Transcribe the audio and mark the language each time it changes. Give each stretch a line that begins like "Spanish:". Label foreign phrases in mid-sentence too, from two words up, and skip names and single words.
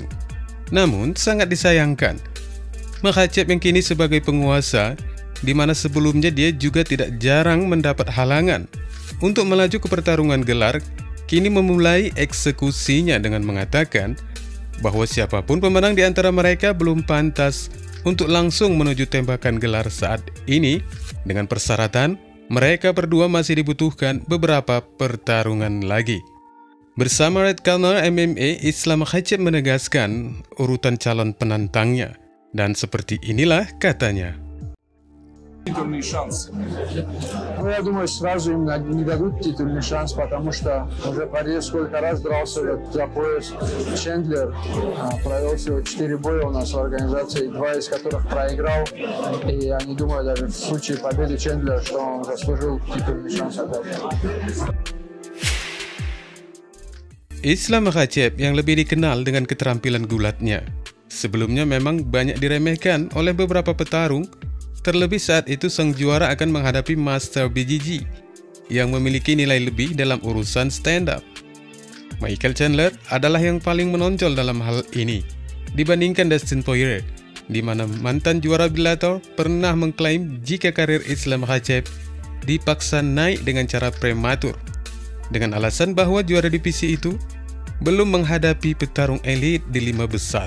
Indonesian: Namun sangat disayangkan, Makhachev yang kini sebagai penguasa, di mana sebelumnya dia juga tidak jarang mendapat halangan untuk melaju ke pertarungan gelar, kini memulai eksekusinya dengan mengatakan bahwa siapapun pemenang di antara mereka belum pantas untuk langsung menuju tembakan gelar saat ini, dengan persyaratan mereka berdua masih dibutuhkan beberapa pertarungan lagi. Bersama Red Corner MMA, Islam Makhachev menegaskan urutan calon penantangnya. Dan seperti inilah katanya.
Russian: Титульный шанс. Ну, я думаю, сразу им не дадут титульный шанс, потому что уже Пориер сколько раз дрался за пояс. Чендлер провел всего 4 боя у нас в организации, 2 из которых проиграл. И я не думаю даже в случае победы Чендлера, что он заслужил титульный шанс опять.
Indonesian: Islam Makhachev yang lebih dikenal dengan keterampilan gulatnya, sebelumnya memang banyak diremehkan oleh beberapa petarung. Terlebih saat itu sang juara akan menghadapi Master BJJ yang memiliki nilai lebih dalam urusan stand-up. Michael Chandler adalah yang paling menonjol dalam hal ini dibandingkan Dustin Poirier, di mana mantan juara Bellator pernah mengklaim jika karir Islam Makhachev dipaksa naik dengan cara prematur, dengan alasan bahwa juara divisi itu belum menghadapi petarung elit di 5 besar.